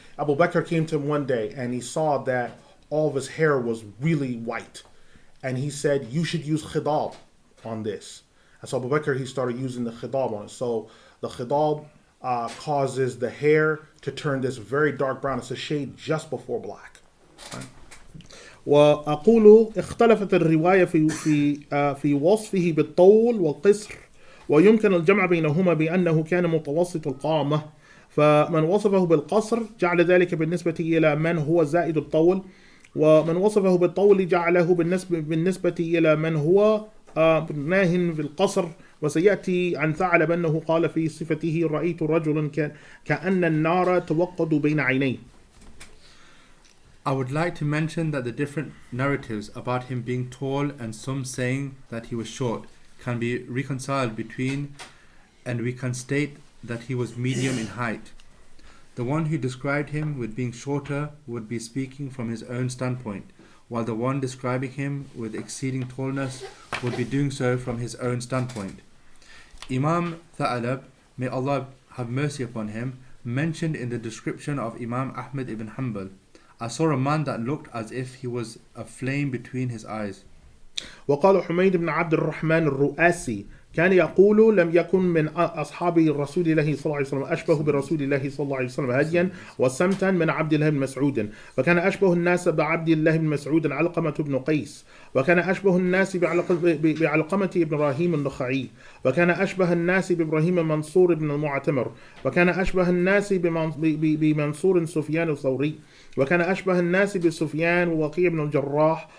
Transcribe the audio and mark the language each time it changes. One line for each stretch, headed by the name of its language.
English: Abu Bakr came to him one day and he saw that all of his hair was really white. And he said, you should use khidab on this. And so Abu Bakr, he started using the khidab on it. So the khidab causes the hair to turn this very dark brown. It's a shade just before black. Right?
Arabic: وأقول اختلفت الرواية في وصفه بالطول والقصر ويمكن الجمع بينهما بأنه كان متوسط القامة فمن وصفه بالقصر جعل ذلك بالنسبة إلى من هو زائد الطول ومن وصفه بالطول جعله بالنسبة إلى من هو ناه في القصر وسيأتي عن ثعلب أنه قال في صفته رأيت رجلا كأن النار توقد بين عينيه.
English: I would like to mention that the different narratives about him being tall and some saying that he was short can be reconciled between, and we can state that he was medium in height. The one who described him with being shorter would be speaking from his own standpoint, while the one describing him with exceeding tallness would be doing so from his own standpoint. Imam Tha'alab, may Allah have mercy upon him, mentioned in the description of Imam Ahmad ibn Hanbal, I saw a man that looked as if he was a flame between his eyes.
Arabic: وقال حميد بن عبد الرحمن الرؤاسي كان يقول لم يكن من أصحاب رسول الله صلى الله عليه وسلم أشبه برسول الله صلى الله عليه وسلم هديا وسمتا من عبد الله بن مسعود، وكان أشبه الناس بعبد الله بن مسعود علقمة بن قيس، وكان أشبه الناس بعلقمة إبراهيم النخعي، وكان أشبه الناس بإبراهيم منصور بن المعتمر، وكان أشبه الناس بمنصور سفيان الثوري، وكان أشبه الناس بسفيان ووقيع بن الجراح.